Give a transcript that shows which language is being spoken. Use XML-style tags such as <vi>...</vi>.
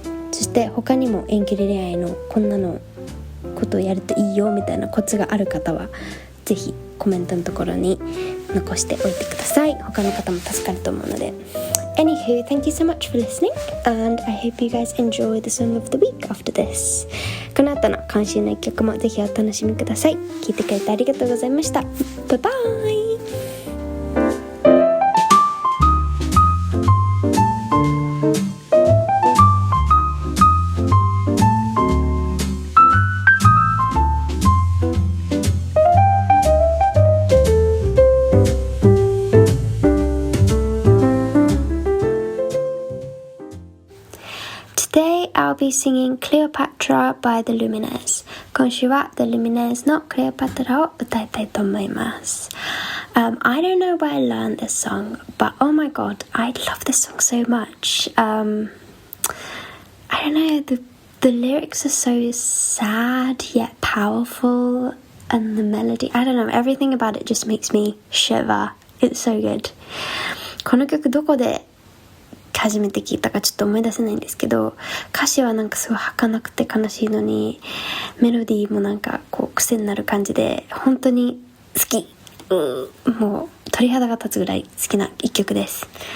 <ja>そして他にも遠距離恋愛のこんなのことをやるといいよみたいなコツがある方はぜひコメントのところに残しておいてください。他の方も助かると思うので。</ja> <en>Anywho, thank you so much for listening, and I hope you guys enjoy the song of the week after this.</en> <ja>この後の今週の一曲もぜひお楽しみください。聞いてくれてありがとうございました。バイバイ。</ja> <en>Today I'll be singing Cleopatra by the Lumineers.</en> <ja>今週は The Lumineers の Cleopatra を歌いたいと思います。</ja> <en>I don't know where I learned this song, but oh my god, I love this song so much. I don't know, the lyrics are so sad yet powerful, and the melody, I don't know, everything about it just makes me shiver. It's so good.</en> <ja>この曲どこで初めて聞いたかちょっと思い出せないんですけど、歌詞はなんかすごい儚くて悲しいのに、メロディーもなんかこう癖になる感じで本当に好き。もう鳥肌が立つぐらい好きな一曲です。</ja>